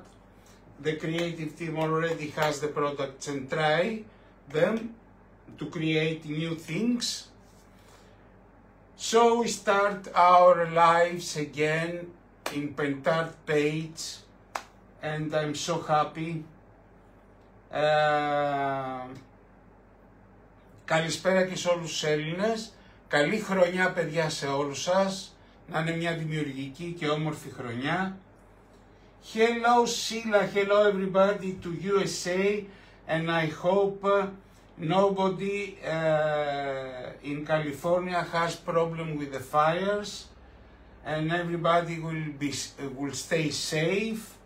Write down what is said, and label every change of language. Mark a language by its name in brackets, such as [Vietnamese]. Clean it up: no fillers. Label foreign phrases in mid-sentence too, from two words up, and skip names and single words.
[English] The creative team already has the products and try them to create new things. So we start our lives again in Pentart page, and I'm so happy. [Greek] Καλησπέρα και σε όλους τους Έλληνες. Καλή χρονιά, παιδιά, σε όλους σας. Να είναι μια δημιουργική και όμορφη χρονιά. [English] Hello Sheila, hello everybody to USA, and I hope nobody in California has problem with the fires, and everybody will stay safe.